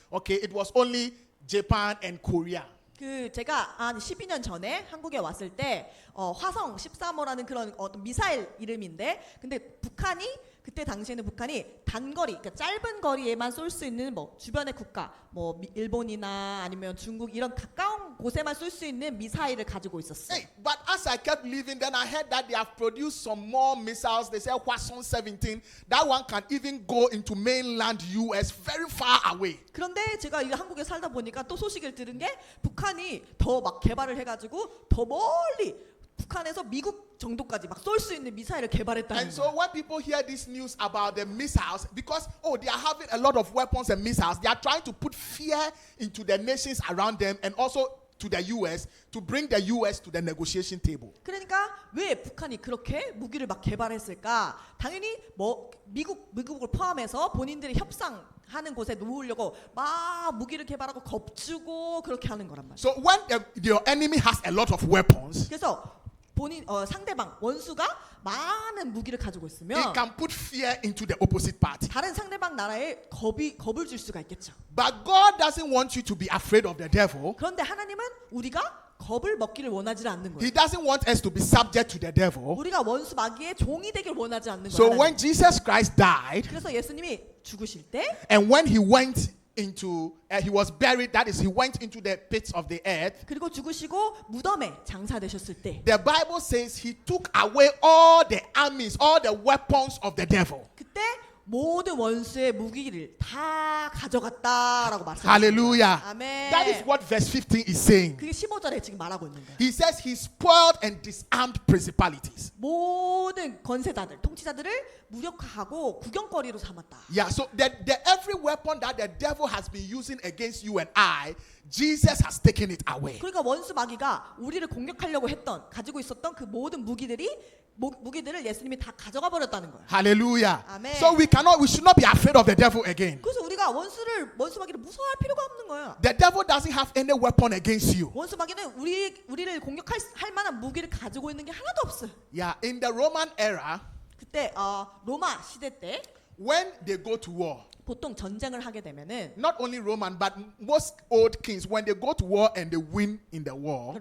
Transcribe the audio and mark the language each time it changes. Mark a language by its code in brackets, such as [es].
[en] Okay, it was only Japan and Korea. [ko] 제가 한 12년 전에 한국에 왔을 때 화성 13호라는 그런 어떤 미사일 이름인데 근데 그때 당시에는 북한이 단거리, 그러니까 짧은 거리에만 쏠 수 있는 뭐 주변의 국가, 뭐 일본이나 아니면 중국 이런 가까운 곳에만 쏠 수 있는 미사일을 가지고 있었어요. [en] Hey, but as I kept living, then I heard that they have produced some more missiles. They say Hwason 17. That one can even go into mainland US, very far away. [ko] 그런데 제가 이 한국에 살다 보니까 또 소식을 들은 게 북한이 더 막 개발을 해가지고 더 멀리 북한에서 미국 정도까지 막 쏠 수 있는 미사일을 개발했다는 [en] And [ko] 거예요. [en] so when people hear this news about the missiles, because they are having a lot of weapons and missiles, they are trying to put fear into the nations around them and also to the US to bring the US to the negotiation table. [ko] 그러니까 왜 북한이 그렇게 무기를 막 개발했을까? 당연히 뭐 미국을 포함해서 본인들이 협상하는 곳에 놓으려고 막 무기를 개발하고 겁주고 그렇게 하는 거란 말이에요. [en] So when your enemy has a lot of weapons, [ko] 그래서 상대방 원수가 많은 무기를 가지고 [en] it [ko] 있으면 [en] can put fear into the opposite party. [ko] 다른 상대방 나라에 겁을 줄 수가 있겠죠. [en] But God doesn't want you to be afraid of the devil. [ko] 그런데 하나님은 우리가 겁을 먹기를 원하지 않는 거예요. [en] He doesn't want us to be subject to the devil. [ko] 우리가 원수 마귀의 종이 되길 원하지 않는 [en] So [ko] 거예요. [en] when Jesus Christ died, [ko] 그래서 예수님이 죽으실 때 [en] and when he went into, he was buried, that is, he went into the pits of the earth, [ko] 그리고 죽으시고 무덤에 장사되셨을 때 [en] the Bible says he took away all the armies, all the weapons of the devil. [ko] 그때 모든 원수의 무기를 다 가져갔다라고 말씀하셨어요. [en] Hallelujah. [ko] 아멘. [en] That is what verse 15 is saying. [ko] 그게 15절에 지금 말하고 있는 거예요. [en] He says he spoiled and disarmed principalities. [ko] 모든 권세자들, 통치자들을 무력화하고 구경거리로 삼았다. [en] Yeah, so every weapon that the devil has been using against you and I, Jesus has taken it away. [ko] 그러니까 원수 마귀가 우리를 공격하려고 가지고 있었던 그 모든 무기들을 예수님이 다 가져가 버렸다는 거예요. [en] Hallelujah. Amen. So we should not be afraid of the devil again. [ko] 그래서 우리가 원수 마귀를 무서워할 필요가 없는 거예요. [en] The devil doesn't have any weapon against you. [ko] 원수 마귀는 우리를 공격할 만한 무기를 가지고 있는 게 하나도 없어요. [en] Yeah, in the Roman era, [ko] 그때 로마 시대 때 [en] when they go to war, [ko] 보통 전쟁을 하게 되면은 [en] not only Roman, but most old kings, when they go to war and they win in the war,